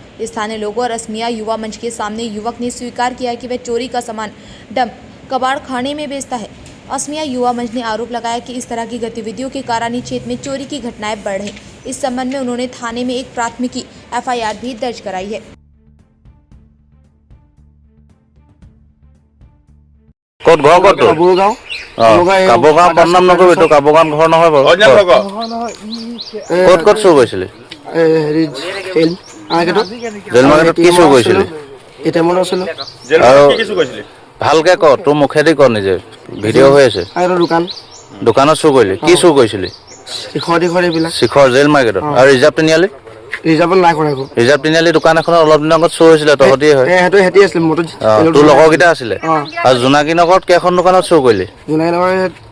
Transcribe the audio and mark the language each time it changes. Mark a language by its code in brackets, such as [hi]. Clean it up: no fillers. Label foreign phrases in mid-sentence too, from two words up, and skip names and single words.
[hi] स्थानीय लोगों और अस्मिया युवा मंच के सामने युवक ने स्वीकार किया कि वह चोरी का सामान डंप कबाड़ खाने में बेचता है। अस्मिया युवा मंच ने आरोप लगाया कि इस तरह की गतिविधियों के कारण ही क्षेत्र में चोरी की घटनाएं बढ़ रही। इस संबंध में उन्होंने थाने में एक प्राथमिकी FIR भी दर्ज कराई है। [as] ক'ত ঘৰ ক'ত কাবুগাঁও কাবুগাঁও বদনাম নকৰিবি তো কাবুগাঁও ঘৰ নহয় বাৰু ক'ত ক'ত চুৰ কৰিছিলি জেল মাৰ্কেটত কি চুৰ কৰিছিলি আৰু ভালকে ক তোৰ মুখেদি ক নিজে ভিডিঅ' হৈ আছে দোকানত চুৰ কৰিলি কি চুৰ কৰিছিলি শিখৰ জেল মাৰ্কেটত আৰু ৰিজাৰ্ভ তিনিআলি ৰিজাৰ্ভ নাই কৰা ৰিজাৰ্ভ তিনিআলি দোকান এখনত অলপ দিনৰ আগত চুৰ হৈছিলে তহঁতিয়ে হয় হেতি আছিল মোটো তোৰ লগৰকেইটা আছিলে আৰু জোনাকী নগৰত কেইখন দোকানত চুৰ কৰিলি জোনাকী নগৰত